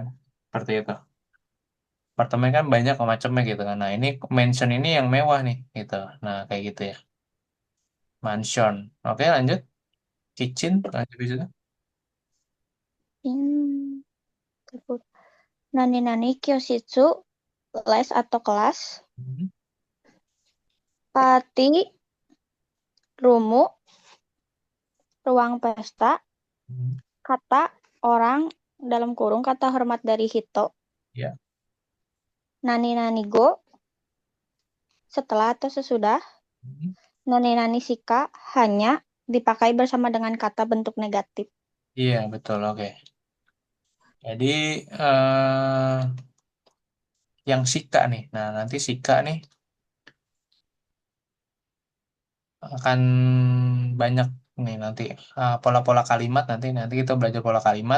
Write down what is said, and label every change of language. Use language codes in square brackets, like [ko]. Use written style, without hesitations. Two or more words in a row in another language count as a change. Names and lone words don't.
[id] Seperti itu. Apartemen kan banyak macamnya gitu kan. Nah, ini mansion ini yang mewah nih gitu. Nah, kayak gitu ya. Mansion. Oke, lanjut. Kitchen. Lanjut di situ. In dapur. [ja] 何々教室, [id] les atau kelas. Mhm. [ja] パーティー ルーム, [id] ruang pesta, Mhm. kata orang dalam kurung kata hormat dari Hito. Ya. [ja] 何々後, [id] setelah atau sesudah. Mhm. [ja] 何々しか, [id] hanya dipakai bersama dengan kata bentuk negatif. Iya, betul. Oke. Jadi, eh yang sika nih. Nah, nanti sika nih akan banyak nih nanti pola-pola kalimat nanti kita belajar pola kalimat.